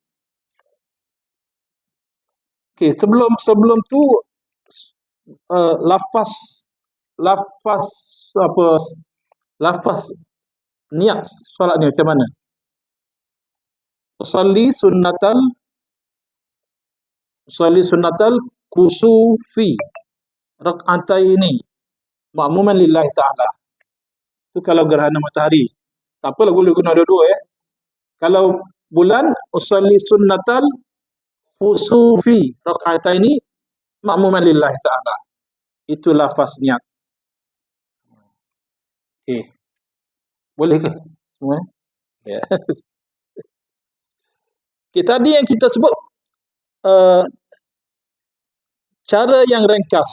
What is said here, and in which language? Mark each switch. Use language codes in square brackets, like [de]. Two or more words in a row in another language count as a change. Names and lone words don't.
[ms] Okey, sebelum tu lafaz niat solat ni macam mana? [ar] أصلي سنة الكسوف ركعتين مأموما لله تعالى. [ms] Itu kalau gerhana matahari. Tak apalah, boleh guna dua-dua ya. Kalau bulan, [ar] أصلي سنة الكسوف ركعتين مأموما لله تعالى. [ms] Itu lafaz niat. Okey. Boleh ke semua? Ya. Okay, tadi yang kita sebut cara yang ringkas.